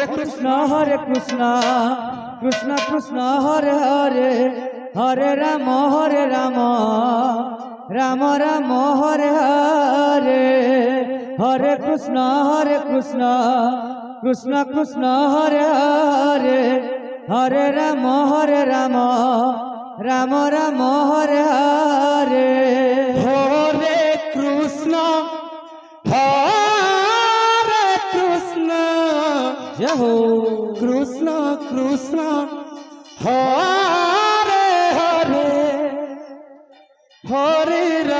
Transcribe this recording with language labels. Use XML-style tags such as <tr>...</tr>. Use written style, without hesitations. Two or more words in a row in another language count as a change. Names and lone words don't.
<sa>কৃষ্ণ কৃষ্ণ কৃষ্ণ হরে হরে হরে রাম রাম হরে হরে হরে কৃষ্ণ কৃষ্ণ কৃষ্ণ হরে হরে হরে রাম রাম হরে হরে হরে কৃষ্ণ হরে কৃষ্ণ</sa> <hi>जय हो</hi> <sa>কৃষ্ণ কৃষ্ণ হরে হরে হরে</sa>